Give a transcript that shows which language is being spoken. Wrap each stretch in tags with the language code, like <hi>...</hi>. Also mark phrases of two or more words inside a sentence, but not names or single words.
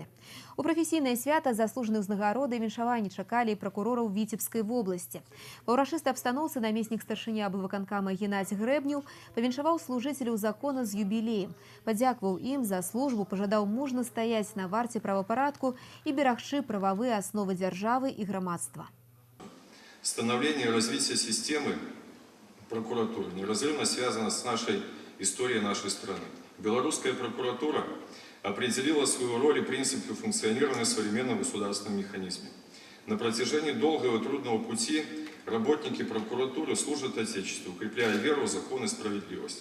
<be>У прафесійнае свята заслужаныя ўзнагароды і віншаванні чакалі і пракурораў Віцебскай вобласці. Ва ўрачыстай абстаноўцы намеснік старшыня аблвыканкама Геннадзь Грэбнеў павіншаваў служыцеляў закона з юбілеем, падзякаваў ім за службу, пажадаў мужна стаяць на варце правапарадку і берагчы прававыя асновы дзяржавы і грамадства.</be> <ru>Становление и развитие системы прокуратуры неразрывно связано с нашей историей нашей страны. Белорусская прокуратура определила свою роль и принципы функционирования в современном государственном механизме. На протяжении долгого и трудного пути работники прокуратуры служат Отечеству, укрепляя веру в закон и справедливость.</ru>